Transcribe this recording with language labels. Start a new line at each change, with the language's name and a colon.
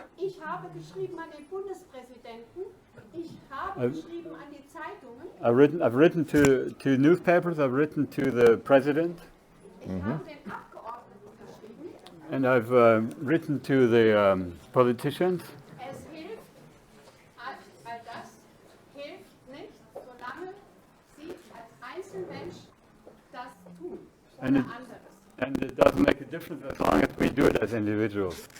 German: Ich habe geschrieben an den Bundespräsidenten, ich habe geschrieben an die Zeitungen,
English: I've written to newspapers, I've written to the president,
German: ich habe den Abgeordneten geschrieben.
English: and I've written to the politicians.
German: Es hilft, all das hilft nicht, solange sie als Einzelmensch das tun oder
English: And it-
German: anderes.
English: And it doesn't make a difference as long as we do it as individuals.